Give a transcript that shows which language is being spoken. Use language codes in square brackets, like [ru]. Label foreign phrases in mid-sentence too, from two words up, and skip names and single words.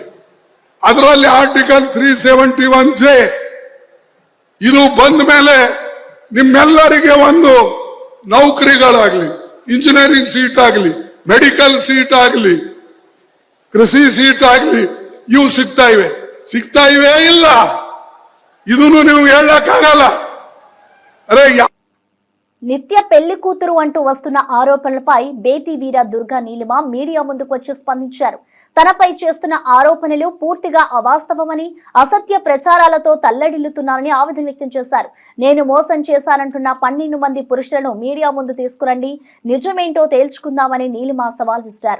[kn] ಅದರಲ್ಲಿ ಆರ್ಟಿಕಲ್ 371J ಇದು ಬಂದ ಮೇಲೆ ನಿಮ್ಮೆಲ್ಲರಿಗೆ ಒಂದು ನೌಕರಿಗಳಾಗ್ಲಿ, [en] engineering seat [kn] ಆಗಲಿ, [en] medical seat [kn] ಆಗಲಿ, ಕೃಷಿ ಸೀಟ್ ಆಗಲಿ, ಇವು ಸಿಗ್ತಾ ಇವೆ ಇಲ್ಲ, ಇದನ್ನು ನೀವು ಹೇಳಕ್ಕಾಗಲ್ಲ. ಅರೆ [te] నిత్య పెళ్లి కూతురు అంటూ వస్తున్న ఆరోపణలపై బేటీ వీర దుర్గా నీలిమ మీడియా ముందుకు వచ్చి స్పందించారు. తనపై చేస్తున్న ఆరోపణలు పూర్తిగా అవాస్తవమని, అసత్య ప్రచారాలతో తల్లడిల్లుతున్నారని ఆవేదన వ్యక్తం చేశారు. నేను మోసం చేశానంటున్న 12 మంది పురుషులను మీడియా ముందు తీసుకురండి, నిజమేంటో తేల్చుకుందామని నీలిమ సవాల్ విసిరారు.